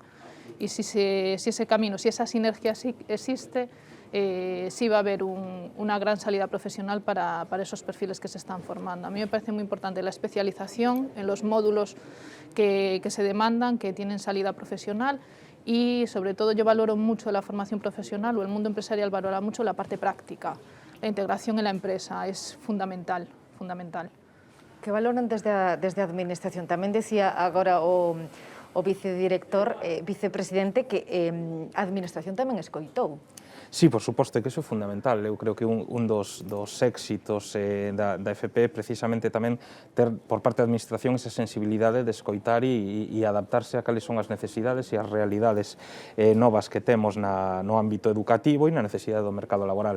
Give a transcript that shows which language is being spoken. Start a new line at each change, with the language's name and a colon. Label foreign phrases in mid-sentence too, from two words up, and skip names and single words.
Spanish: Y si ese camino, si esa sinergia existe, sí va a haber una gran salida profesional para esos perfiles que se están formando. A mí me parece muy importante la especialización en los módulos que se demandan, que tienen salida profesional, y sobre todo yo valoro mucho la formación profesional, o el mundo empresarial valora mucho la parte práctica. La integración en la empresa es fundamental, fundamental.
Galician: Que valoran desde a administración? Tamén decía agora o o vicedirector, vicepresidente, que a administración tamén escoitou. Sí, por suposto, que iso é fundamental. Eu creo que un dos éxitos da FP é precisamente tamén ter por parte da administración esa sensibilidade de escoitar e adaptarse a cales son as necesidades e as realidades novas que temos no ámbito educativo e na necesidade do mercado laboral.